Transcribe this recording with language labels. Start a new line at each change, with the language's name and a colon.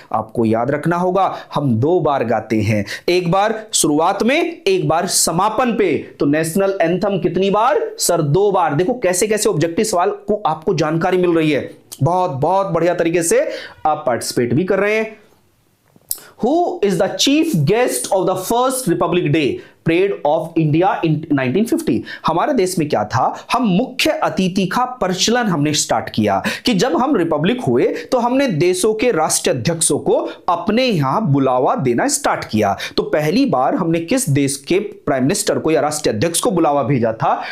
Hindi: आपको याद रखना होगा, हम 2 बार गाते हैं, एक बार शुरुआत में, एक बार समापन पे। तो नेशनल एंथम कितनी बार? सर 2 बार। देखो कैसे कैसे ऑब्जेक्टिव सवाल को आपको जानकारी मिल रही है, बहुत बहुत बढ़िया तरीके से आप पार्टिसिपेट भी कर रहे हैं।
English: Who is the chief guest of the first Republic Day Parade of India in 1950?
Hindi: हमारे देश में क्या था, हम मुख्य अतिथि का प्रचलन हमने स्टार्ट किया कि जब हम रिपब्लिक हुए तो हमने देशों के राष्ट्रीय अध्यक्षों को अपने यहां बुलावा देना स्टार्ट किया। तो पहली बार हमने किस देश के प्राइम मिनिस्टर को या राष्ट्रीय अध्यक्ष को बुलावा भेजा था?